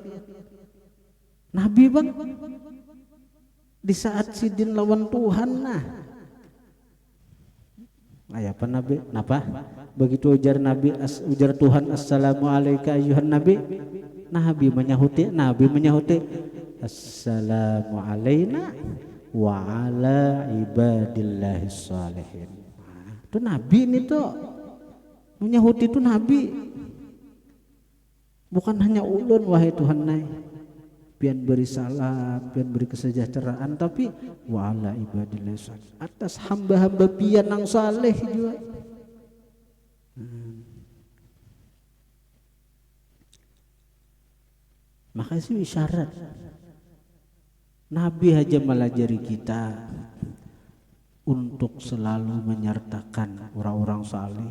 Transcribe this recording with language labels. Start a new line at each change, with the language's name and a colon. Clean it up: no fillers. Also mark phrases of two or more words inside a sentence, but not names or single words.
Banjar: Nabi bang, di saat sidin lawan Tuhan nah, apa Nabi? Napa? Begitu ujar Nabi, ujar Tuhan,
Arabic: السلام عليك أيها النبي.
Banjar: Nabi menyahuti,
Arabic: السلام علينا وعلى عباد الله الصالحين.
Banjar: Itu Nabi ini tuh menyahuti itu Nabi, bukan hanya ulun wahai Tuhan nai, pian beri salam, pian beri kesejahteraan, tapi
Arabic: وعلى عباد الله الصالحين,
Banjar: atas hamba-hamba pian yang saleh juga. Makanya sih isyarat Nabi aja melajari kita untuk selalu menyertakan orang-orang saleh.